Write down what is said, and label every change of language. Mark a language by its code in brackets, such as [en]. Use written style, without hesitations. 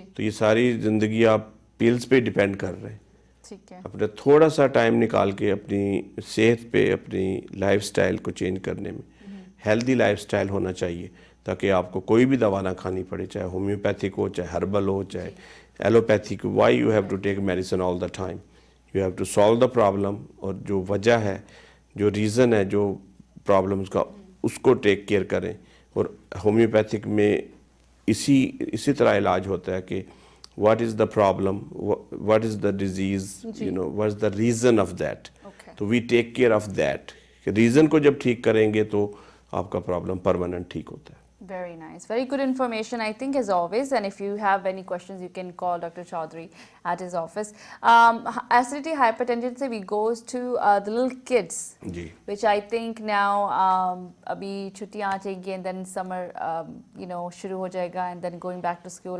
[ur] تو یہ ساری زندگی آپ پلز پہ ڈیپینڈ کر رہے ہیں. اپنا تھوڑا سا ٹائم نکال کے اپنی صحت پہ، اپنی لائف سٹائل کو چینج کرنے میں، ہیلدی لائف سٹائل ہونا چاہیے تاکہ آپ کو کوئی بھی دوا نہ کھانی پڑے، چاہے ہومیوپیتھک ہو، چاہے ہربل ہو، چاہے allopathic. [en] Why you have to take medicine all the time? You have to solve the problem. [ur] اور جو وجہ ہے، جو ریزن ہے، جو پرابلمس کا، اس کو ٹیک کیئر کریں. اور ہومیوپیتھک میں اسی طرح علاج ہوتا ہے کہ [en] what is the problem, what is the disease, what is the reason of that. تو we take care of that. [ur] Reason کو جب ٹھیک کریں گے تو آپ کا پرابلم پرماننٹ ٹھیک ہوتا ہے. [en] Very nice. Very good information, I think, as always. And if you have any questions, you can call Dr. Chaudhary at his office. Acidity, hypertension se we goes to the little kids, which I think now [ur] abhi chuttiyan aa jayegi [en] and then summer [ur] shuru ho jayega, [en] and then going back to school.